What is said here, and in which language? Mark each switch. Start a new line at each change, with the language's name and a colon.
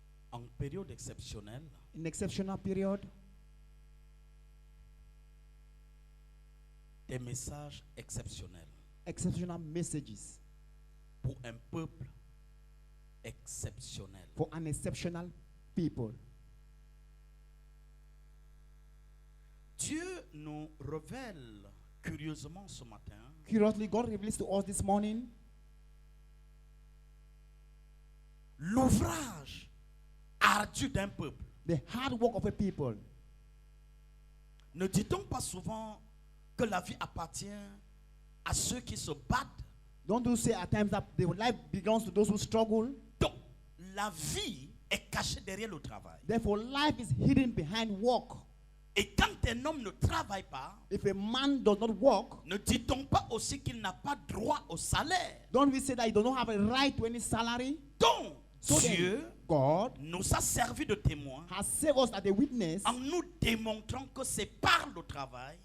French: En période exceptionnelle,
English: In exceptional period,
French: des messages exceptionnels
English: exceptional messages
French: pour un peuple exceptionnel.
English: for an exceptional people.
French: Dieu nous révèle curieusement ce matin
English: Curiously, God reveals to us this morning
French: l'ouvrage ardu d'un peuple.
English: the hard work of a people.
French: Ne dit-on pas souvent que la vie appartient à ceux qui se battent?
English: Don't you say at times that the life belongs to those who struggle?
French: Donc, la vie est cachée derrière le travail.
English: Therefore, life is hidden behind work.
French: Et quand un homme ne travaille pas,
English: If a man does not work,
French: ne dit-on pas aussi qu'il n'a pas droit au salaire?
English: don't we say that he does not have a right to any salary?
French: Donc,
English: So then,
French: Dieu
English: God
French: nous a servi de témoin
English: has saved us as a witness,
French: en nous démontrant que c'est par le travail